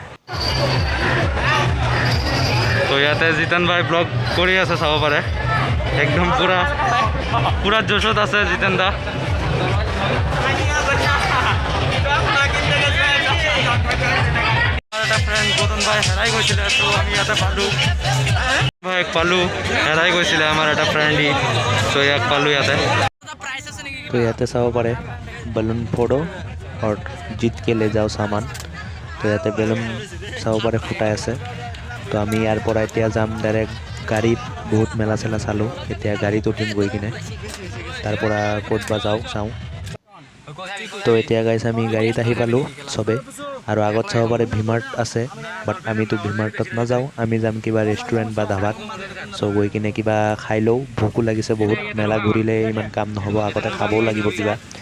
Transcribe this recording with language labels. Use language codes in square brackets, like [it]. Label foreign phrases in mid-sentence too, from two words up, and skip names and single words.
[as] তো ইয়াতে জিতেন ভাই ব্লগ কৰি আছে চাব পাৰে একদম পুৰা জোশত আছে জিতেন দা এটা ফ্ৰেণ্ড গৌতম ভাই হেৰাই গৈছিলে তো আমি ইয়াতে পালোঁ হেৰাই গৈছিলে আমাৰ এটা ফ্ৰেণ্ডি তো ইয়াক পালোঁ ইয়াতে তো ইয়াতে চাব পাৰে [hi] बेलुन फोड़ो और जीत के ले जाओ सामान [as] তো ইয়াতে বেলুন চাব পাৰে ফুটাই আছে তো আমি ইয়াৰ পৰা এতিয়া যাম ডাইৰেক্ট গাড়ীত বহুত মেলা চেলা চালোঁ এতিয়া গাড়ীত উঠিম গৈ কিনে তাৰ পৰা ক'ত বা চাওঁ তো এতিয়া গাইছ আমি গাড়ীত আহি পালোঁ চবে আৰু আগত চাব পাৰে ভিমাৰ্ট আছে বাট আমিতো ভিমাৰ্টত নাযাওঁ আমি যাম কিবা ৰেষ্টুৰেণ্ট বা ধাবাত চ' গৈ কিনে কিবা খাই লওঁ ভোকো লাগিছে বহুত মেলা ঘূৰিলে ইমান কাম নহ'ব আগতে খাবও লাগিব কিবা